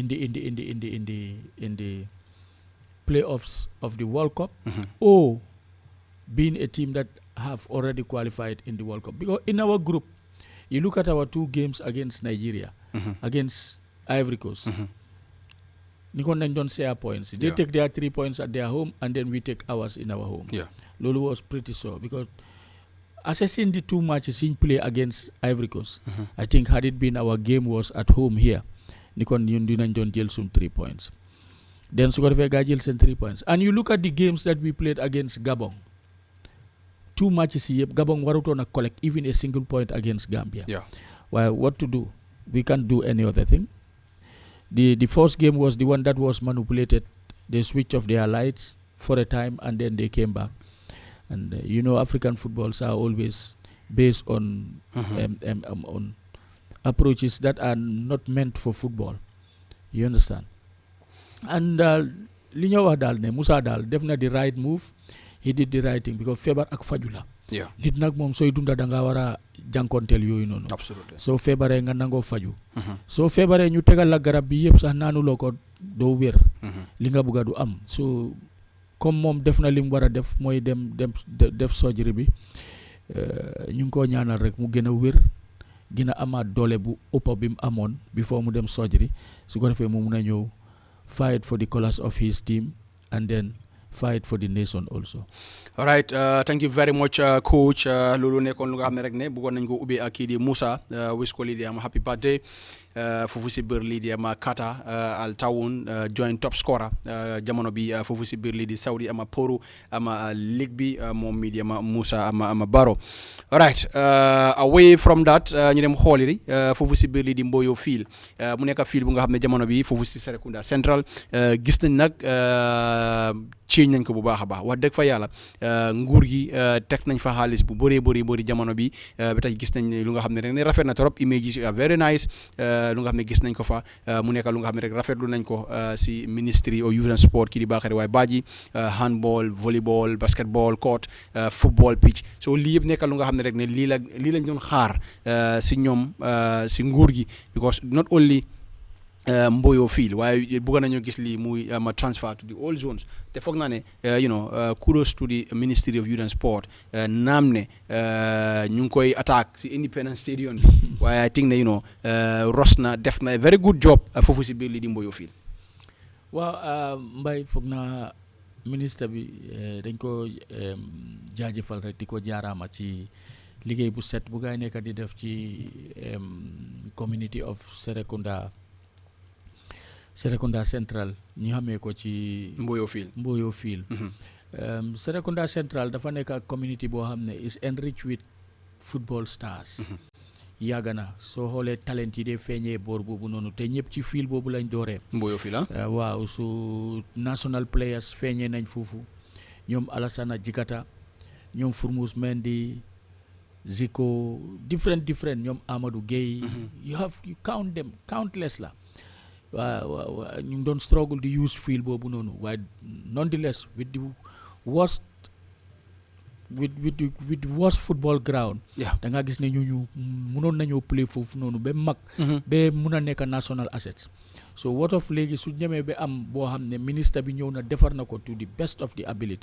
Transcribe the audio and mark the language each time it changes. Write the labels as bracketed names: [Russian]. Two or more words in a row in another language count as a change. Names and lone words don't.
[English] In the playoffs of the World Cup, Mm-hmm. or being a team that have already qualified in the World Cup. Because in our group, you look at our 2 games against Nigeria, Mm-hmm. against Ivory Coast. Mm-hmm. [Wolof] Nikon nañ doon [English] share points. They Yeah. take their 3 points at their home, and then we take ours in our home. Yeah. Lolo was pretty sure because assessing the 2 matches in play against Ivory Coast, Mm-hmm. I think had it been our game was at home here, [Wolof] Nikon ñun dinañ doon jël sum [English] 3 points. [Wolof] Then su ko defee gaa jël seen 3 points. [English] And you look at the games that we played against Gabon. [Wolof] 2 matches yi yëpp Gabon warutoon a [English] collect even a single point against Gambia. Yeah. Well, what to do? We can't do any other thing. The first game was the one that was manipulated. They switched off their lights for a time and then they came back. And you know, African footballs are always based on Mm-hmm. on approaches that are not meant for football. You understand? And [Wolof] li ñoo wax daal ne Musa daal def na [English] the right move. He did the right thing because [Wolof] feebar ak faju la. [English] Yeah. [Wolof] Nit nag moom sooy dunda da nga war a jànkonteel yooyu noonu. [English] Absolutely. [Wolof] soo feebaree nga nangoo faju. Mm-hmm. soo feebaree ñu tegal la garab bi yëpp sax naanuloo ko doo wér. Mm-hmm. li nga bëgg a du am so comme moom def na li mu war a def mooy def surgery bi ñu ngi koo ñaanal rek mu gën a wér gën a amaat doole bu ëpp bi mu amoon before mu dem surgery su ko defee mu mun a ñëw [English] fight for the colours of his team and then fight for the nation also. All right, thank you very much, coach. [Wolof] Loolu nekkoon lu nga xam ne rek ne bëggoon nañ ko ubbee ak kii di Musa wish ko lii di am [English] happy birthday [Wolof] foofu si biir lii di ama Kata al Tawun [English] joint top scorer [Wolof] jamono bi foofu si biir lii di Saudi ama Poru ama ligue bi moom mi di ama Musa ama Baro. [English] All right, away from that [Wolof] ñu dem xooliri foofu si biir lii di Mboyo Field mu nekk field bu nga xam ne jamono bi foofu si Serekunda Central gis nañ nag change nañ ko bu baax a baax wax dëgg fa yàlla nguur gi teg nañ fa xaalis bu bëri jamono bi ba tey gis nañ lu nga xam ne rek ne rafet na trop images yi [English] very nice [Wolof] lu nga xam ne gis nañ ko fa mu nekk lu nga xam ne rek rafetlu nañ ko si ministry of youth and sport kii di Bakary Waye Badji [English] handball volleyball basketball court football pitch [Wolof] so lii yëpp nekk lu nga xam ne rek ne lii lañ doon xaar si ñoom si nguur gi [English] because not only Mboyo Field [Wolof] waaye bëgg nañoo gis lii muy [English] transfer to the all zones [Wolof] te foog naa ne [English] kudos to the Ministry of Youth and Sport [Wolof] naam ne ñu ngi koy attaque si Independence Stadium bi waaye [English] I think [Wolof] ne ros na def na [English] very good job [Wolof] foofu si biir lii di Mboyo Field. waaw Mbaye foog naa ministre bi dañ ko jaajëfal rek di ko jaaraama ci liggéey bu set bu gaay nekk di def ci [English] community of Serekunda Central [Wolof] ñu xamee ko ci Mboyo Field. Serekunda Central dafa nekk ak community boo xam ne [English] is enriched with football stars. [Wolof] yàgg na soo xoolee talent yi dee feeñee boor boobu noonu te ñëpp ci field boobu lañ dooree. Mboyo Field waaw su [English] national players [Wolof] feeñee nañ foofu ñoom Alassana Jikata ñoom Fourmousse Mendy Zico different ñoom Amadou Gueye. [English] you count them countless la. [Wolof] waaw ñu ngi doon struggle di use field boobu noonu waaye [English] nonetheless with the worst football ground. [Wolof] da nga gis ne ñu mënoon nañoo play foofu noonu ba mag. ba mun a nekk [English] national assets. so what of [Wolof] léegi su ñemee ba am boo xam ne ministre bi ñëw na defar na ko [English] to the best of the ability.